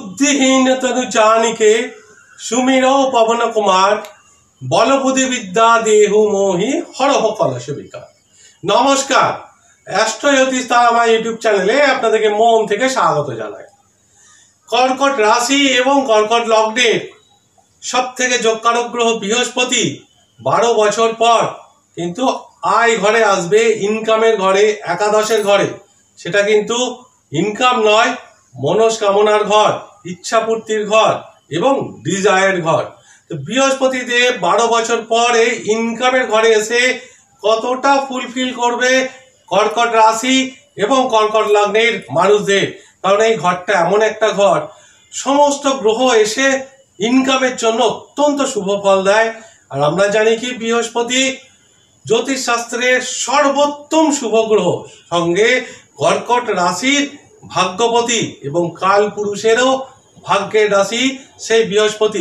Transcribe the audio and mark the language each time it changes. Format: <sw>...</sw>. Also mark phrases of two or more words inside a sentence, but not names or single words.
<awa>बुद्धिहीन तनु जानिके सुमिरो पवन कुमार बल बुद्धि विद्या देहु मोहि हरह कलश विकार।</awa> <bn>নমস্কার, অ্যাস্ট্রো জ্যোতিষ তারা ইউটিউব চ্যানেলে আপনাদেরকে মন থেকে স্বাগত জানাই। কর্কট রাশি এবং কর্কট লগ্নের সবথেকে যোগকারক গ্রহ বৃহস্পতি 12 বছর পর কিন্তু আয় ঘরে আসবে, ইনকামের ঘরে, একাদশের ঘরে। সেটা কিন্তু ইনকাম নয়, মনোকামনার ঘর, ইচ্ছাপূর্তির ঘর এবং ডিজায়ার ঘর। তো বৃহস্পতি দেব 12 বছর পর ইনকামের ঘরে এসে কতটা ফুলফিল করবে কর্কট রাশি এবং কর্কট লগ্নের মানুষদের। कारण এই ঘরটা এমন একটা ঘর সমস্ত গ্রহ এসে ইনকামের জন্য অত্যন্ত শুভ ফল দেয়। আর আমরা জানি কি বৃহস্পতি জ্যোতিষ শাস্ত্রের সর্বোত্তম শুভ গ্রহ, সঙ্গে কর্কট রাশির ভাগ্যপতি এবং কাল পুরুষেরও ভাগ্যের রাশি সেই বৃহস্পতি।</bn>